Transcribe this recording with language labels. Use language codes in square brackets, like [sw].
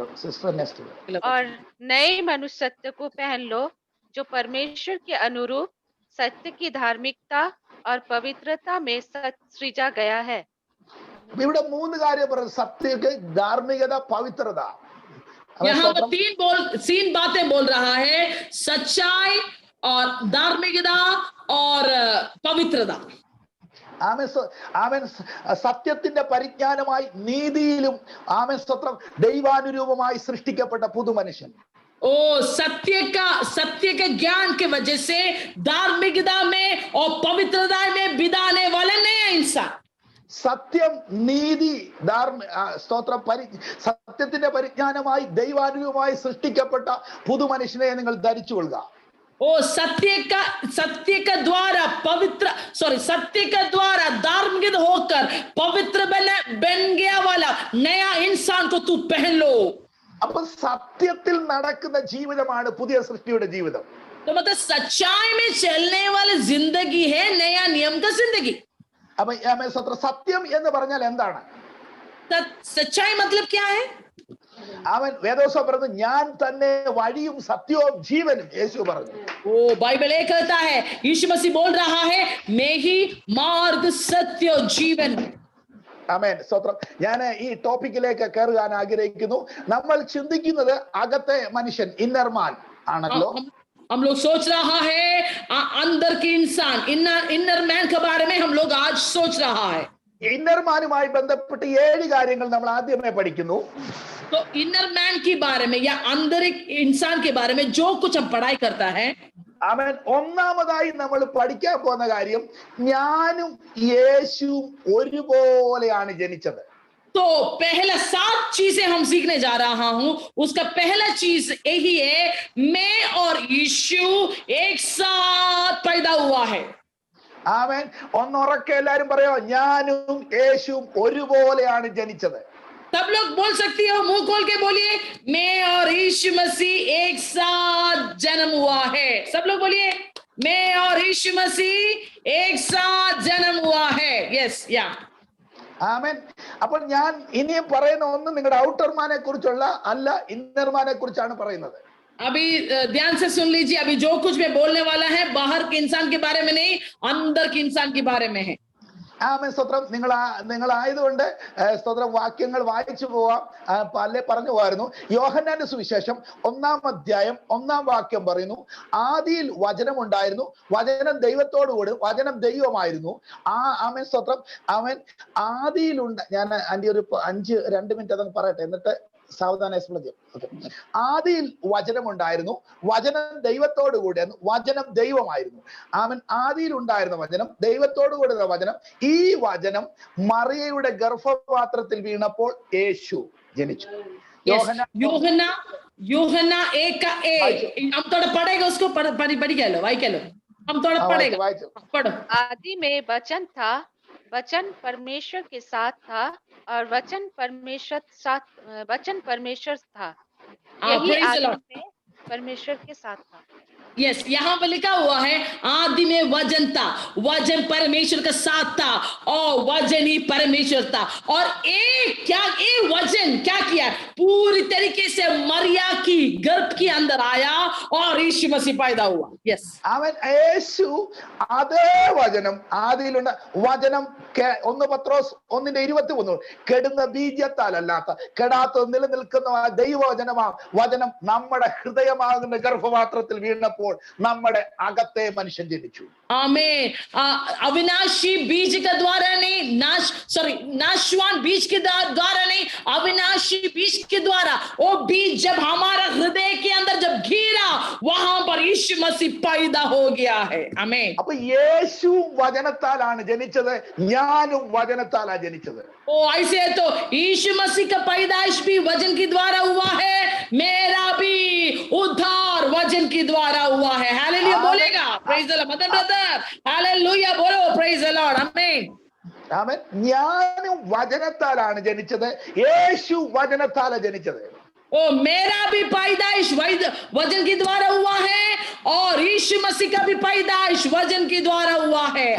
[hi] और नए मनुष्यत्व को पहन लो जो परमेश्वर के अनुरूप सत्य की धार्मिकता और पवित्रता में सृजा गया है। [ml] ഇവിടെ 3 കാര്യം പറഞ്ഞു: സത്യം, ധാർമ്മികത, പവിത്രത. [hi] यहाँ पर 3 बातें बोल रहा है, सच्चाई और धार्मिकता और पवित्रता। [ml] അവൻ സത്യത്തിന്റെ പരിജ്ഞാനമായി നീതിയിലും അവൻ സ്വന്തം ദൈവാനുരൂപമായി സൃഷ്ടിക്കപ്പെട്ട പുതുമനുഷ്യൻ. [hi] ओ सत्य के ज्ञान के वजह से धार्मिकता में और पवित्रता में बिताने वाला नया इंसान। [ml] സത്യം, നീതി, സത്യത്തിന്റെ പരിജ്ഞാനമായി ദൈവാനുരൂപമായി സൃഷ്ടിക്കപ്പെട്ട പുതുമനുഷ്യനെ നിങ്ങൾ ധരിച്ചുകൊള്ളുക. [hi] ओ सत्य का द्वारा सत्य का द्वारा धार्मिक होकर पवित्र बन गया वाला नया इंसान को तू पहन लो। [ml] അപ്പൊ സത്യത്തിൽ നടക്കുന്ന ജീവിതമാണ് പുതിയ സൃഷ്ടിയുടെ ജീവിതം. [hi] तो मतलब सच्चाई में चलने वाली जिंदगी है नया नियम का जिंदगी। [ml] അപ്പൊ സത്യം എന്ന് പറഞ്ഞാൽ എന്താണ്? [hi] सच्चाई मतलब क्या है? [ml] അവൻ വേദോസം പറഞ്ഞു, ഞാൻ തന്നെ വഴിയും സത്യവും ജീവനും. യേശു പറഞ്ഞു. [hi] ओ बाइबल एक कहता है, यीशु मसीह बोल रहा है, मैं ही मार्ग सत्य जीवन। [ml] ആമേൻ, സ്തോത്രം. ഞാൻ ഈ ടോപ്പിക്കിലേക്ക് കയറാൻ ആഗ്രഹിക്കുന്നു. നമ്മൾ ചിന്തിക്കുന്നത് അകത്തെ മനുഷ്യൻ, ഇന്നർമാൻ ആണല്ലോ. [hi] हम लोग सोच रहा है अंदर के इंसान, इनर मैन के बारे में हम लोग आज सोच रहा है। [ml] ഇന്നർമാനുമായി ബന്ധപ്പെട്ട് 7 കാര്യങ്ങൾ നമ്മൾ ആദ്യമേ പഠിക്കുന്നു. [hi] तो इनर मैन के बारे में या अंदर एक इंसान के बारे में जो कुछ हम पढ़ाई करता है, [ml] ആമേൻ, ഒന്നാമതായി നമ്മൾ പഠിക്കാൻ പോകുന്ന കാര്യം, ഞാനും യേശുവും ഒരുപോലെയാണ് ജനിച്ചത്. [hi] तो पहला 7 चीजें हम सीखने जा रहा हूं। उसका पहला चीज यही है, मैं और यीशु एक साथ पैदा हुआ है। [ml] ആമേൻ. ഒന്നുറക്കെ എല്ലാരും പറയോ, ഞാനും യേശുവും ഒരുപോലെയാണ് ജനിച്ചത്. [hi] सब लोग बोल सकती हो, मुंह खोल के बोलिए, मैं और यीशु मसीह एक साथ जन्म हुआ है। सब लोग बोलिए, मैं और यीशु मसीह एक साथ जन्म हुआ है। [en] Yes, yeah. [ml] ആമേൻ. അപ്പോൾ ഞാൻ ഇനിയും പറയുന്ന ഒന്നും നിങ്ങളുടെ ഔട്ടർമാനെ കുറിച്ചുള്ള അല്ല, ഇന്നർമാനെ കുറിച്ചാണ് പറയുന്നത്. [hi] अभी ध्यान से सुन लीजिए, अभी जो कुछ मैं बोलने वाला है बाहर के इंसान के बारे में नहीं, अंदर के इंसान के बारे में है. [ml] ആമേൻ സ്തോത്രം. നിങ്ങളായതുകൊണ്ട് സ്തോത്രം വാക്യങ്ങൾ വായിച്ചു പോവാം. പല പറഞ്ഞു പോയിരുന്നു. യോഹന്നാന്റെ സുവിശേഷം 1-ാം അധ്യായം 1-ാം വാക്യം പറയുന്നു, ആദിയിൽ വചനം ഉണ്ടായിരുന്നു, വചനം ദൈവത്തോടുകൂടി, വചനം ദൈവമായിരുന്നു. ആമേൻ സ്തോത്രം. ആമേൻ ആദിയിലുണ്ട്. ഞാൻ ആന്റി ഒരു 2 മിനിറ്റ് അതങ്ങ് പറയട്ടെ, എന്നിട്ട് സാവധാനം എക്സ്പ്ലെയിൻ ചെയ്യാം. ആദിയിൽ വചനം ഉണ്ടായിരുന്നു, വചനം ദൈവത്തോടു കൂടിയായിരുന്നു, വചനം ദൈവമായിരുന്നു. ആമൻ ആദിയിൽ ഉണ്ടായിരുന്ന വചനം, ദൈവത്തോടു കൂടിയ വചനം. ഈ വചനം മറിയയുടെ ഗർഭപാത്രത്തിൽ വീണപ്പോൾ യേശു ജനിച്ചു. [hi] यूहन्ना 1:1 हम थोड़ा पढ़ेगा, उसको पढ़ लो, वाइकलो हम थोड़ा पढ़ेगा. पढ़ो. आदि में वचन था, वचन परमेश्वर के साथ था और वचन परमेश्वर था. यही आदि में परमेश्वर के साथ था. यस, यहाँ पर लिखा हुआ है आदि में वचन था, वचन परमेश्वर के साथ था और वचन ही परमेश्वर था. और ये वचन क्या किया? पूरी तरीके से मरिया की गर्भ के अंदर आया और यीशु मसीह पैदा हुआ. [en] yes, [ml] അവൻ യേശു അതേ വചനം ആദിയിലുണ്ട്. വചനം 1 പത്രോസ് 1:23 കെടുന്ന ബീജത്താലല്ലാത്ത കെടാത്ത നിലനിൽക്കുന്ന ദൈവവചനമാ വചനം നമ്മുടെ ഹൃദയമാകുന്ന ഗർഭപാത്രത്തിൽ വീണപ്പോൾ നമ്മുടെ അകത്തെ മനുഷ്യൻ ജനിച്ചു. [hi] आमेन. अविनाशी बीज के द्वारा नहीं, नाशवान बीज के द्वारा नहीं, अविनाशी बीज के द्वारा. वो बीज जब हमारा हृदय के अंदर जब घिरा, वहां पर यीशु मसीह पैदा हो गया है. आमेन. [ml] അപ്പൊ യേശു വചനത്താലാണ് ജനിച്ചത്, ഞാനും വചനത്താലാ ജനിച്ചത്. [hi] ओ ऐसे तो यीशु मसीह का पैदाइश भी वचन के द्वारा हुआ है, मेरा भी उद्धार वचन के द्वारा हुआ है. हालेलुया बोलेगा. [en] Praise the lord. [hi] Mother brother, hallelujah बोलो. [en] Praise the lord. Amen. [ml] ആമേൻ. ഞാനും വചനത്താലാണ് ജനിച്ചത്, യേശു വചനത്താലാ ജനിച്ചത്. [hi] ओ मेरा भी पैदाइश वचन के द्वारा हुआ है और यीशु मसीह का भी पैदाइश वचन के द्वारा हुआ है.